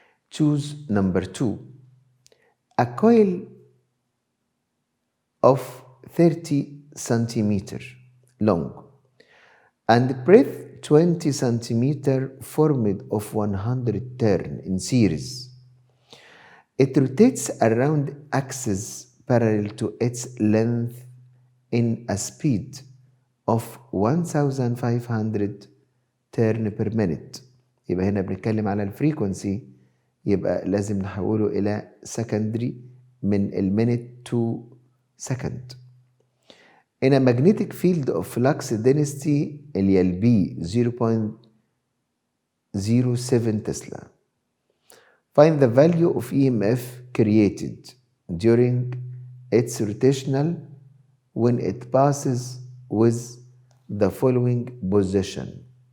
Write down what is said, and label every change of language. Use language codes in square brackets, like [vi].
[en] Choose number 2. A coil of 30 centimeter long and breadth 20 centimeter formed of 100 turn in series. It rotates around axis parallel to its length in a speed of 1500 turn per minute. [ar] يبقى هنا بنتكلم على الفريكونسي، يبقى لازم نحوله إلى secondary من المينت [en] to second. In a magnetic field of flux density [ar] اللي هي [en] B 0.07 Tesla. Find the value of EMF created during its rotational when it passes with the following position.